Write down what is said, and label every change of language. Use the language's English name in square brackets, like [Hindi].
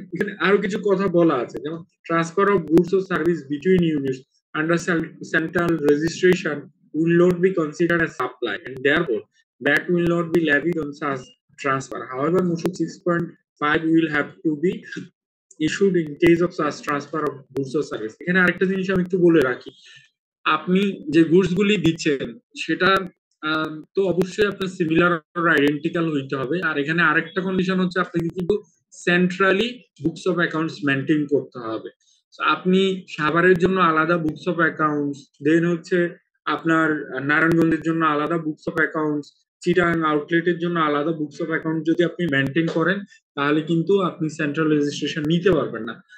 [Bangla] এখানে আরো কিছু কথা বলা আছে, যেমন transfer of goods O service between units under central registration [English] will not be considered as supply and therefore that will not be levied on such transfer. However, Motion 6.5 will have to be issued in case of such transfer of goods or service. [Bangla] এখানে আরেকটা জিনিস আমি একটু বলে রাখি, আপনি যে goods গুলি দিচ্ছেন সেটা তো অবশ্যই আপনার সিমিলার আর আইডেন্টিক্যাল হইতে হবে। আর এখানে আরেকটা কন্ডিশন হচ্ছে আপনাকে কিন্তু centrally books of accounts maintain করতে হবে। আপনি সাভারের জন্য আলাদা বুকস অফ অ্যাকাউন্টস, দেন হচ্ছে আপনার নারায়ণগঞ্জের জন্য আলাদা বুকস অফ অ্যাকাউন্টস, চিটাগাং আউটলেটের জন্য আলাদা বুকস অফ অ্যাকাউন্ট যদি আপনি মেনটেন করেন, তাহলে কিন্তু আপনি সেন্ট্রাল রেজিস্ট্রেশন নিতে পারবেন না।